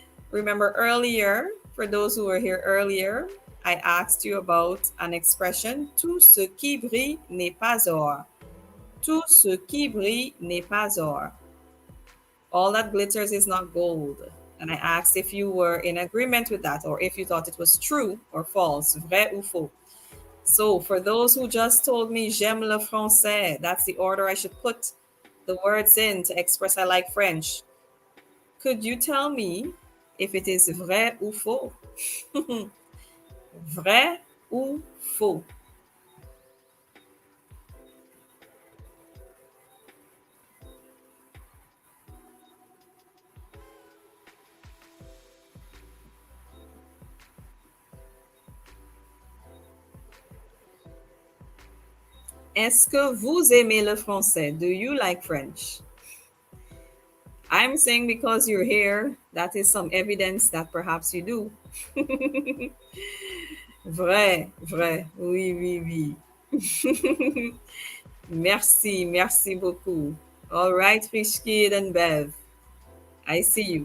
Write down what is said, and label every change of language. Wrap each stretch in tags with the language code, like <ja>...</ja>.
<en>Remember earlier, for those who were here earlier, I asked you about an expression,</en> <fr>tout ce qui brille n'est pas or. Tout ce qui brille n'est pas or.</fr> <en>All that glitters is not gold. And I asked if you were in agreement with that or if you thought it was true or false,</en> <fr>vrai ou faux.</fr> <en>So for those who just told me</en> <fr>j'aime le français,</fr> <en>that's the order I should put the words in to express I like French. Could you tell me if it is</en> <fr>vrai ou faux? Vrai ou faux? Est-ce que vous aimez le français?</fr> <en>Do you like French? I'm saying because you're here, that is some evidence that perhaps you do.</en> <fr>Vrai, vrai. Oui, oui, oui. Merci, merci beaucoup.</fr> <en>All right, Fish Kid and Bev. I see you.</en>